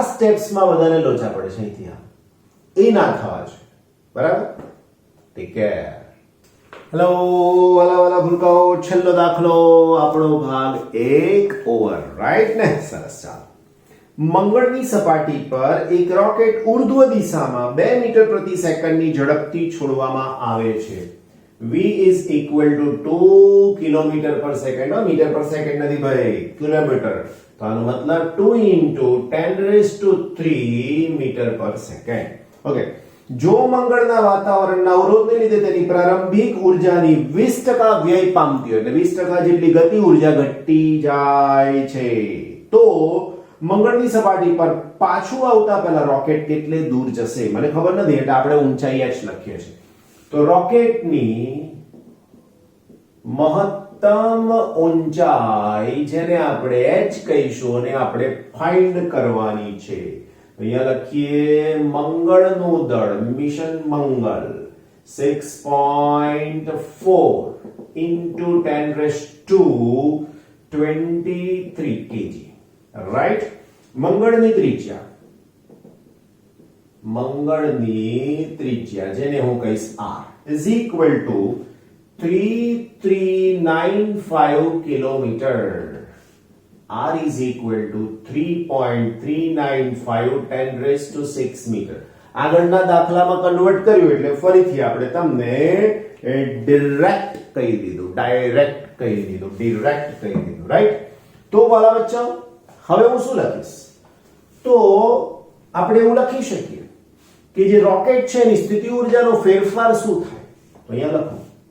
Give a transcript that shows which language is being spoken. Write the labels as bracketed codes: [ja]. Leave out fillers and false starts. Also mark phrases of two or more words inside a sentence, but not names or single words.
[gu] સ્ટેપ્સમાં બધાને લોચા પડે છે અહીંથી આ એ ના થવા જોઈએ બરાબર [en] take care [gu] હેલો વાલા ભૂલકાઓ છેલ્લો દાખલો આપણો ભાગ 1 ઓવર રાઈટ ને સરસ ચાલો મંગળની સપાટી પર એક રોકેટ ઉર્ધ્વ દિશામાં 2 મીટર પ્રતિ સેકન્ડની ઝડપથી છોડવામાં આવે છે [en] v is equal to 2 [gu] કિલોમીટર [en] per second meter per second [gu] નથી ભાઈ કિલોમીટર તો આનો મતલબ [en] 2 into 10 raised to 3 meter per second okay [gu] જો મંગળના વાતાવરણના અવરોધને લીધે તેની પ્રારંભિક ઉર્જાની 20% વ્યય પામતી હોય એટલે 20% જેટલી ગતિ ઉર્જા ઘટી જાય છે તો મંગળની સપાટી પર પાછું આવતા પહેલા રોકેટ કેટલે દૂર જશે મને ખબર નથી એટલે આપણે ઊંચાઈ h લખીએ છીએ તો રોકેટની મહત્તમ ઊંચાઈ જેને આપણે h કહીશું અને આપણે ફાઇન્ડ કરવાની છે અહીંયા લખીએ મંગળનું દળ મિશન મંગળ [en] 6.4 into 10 raised to 23 kg right [gu] મંગળની ત્રિજ્યા જેને હું કહીશ [en] r is equal to [gu] 3395 કિલોમીટર [en] r is equal to 3.395 10 raised to 6 meter [gu] આગળના દાખલામાં કન્વર્ટ કર્યું એટલે ફરીથી આપણે તમને ડાયરેક્ટ કહી દીધું રાઈટ તો વાલા બચ્ચાઓ હવે હું શું લખીશ તો આપણે એવું લખી શકીએ કે જે રોકેટ છે એની સ્થિતિ ઉર્જાનો ફેરફાર શું થાય તો અહીંયા લખો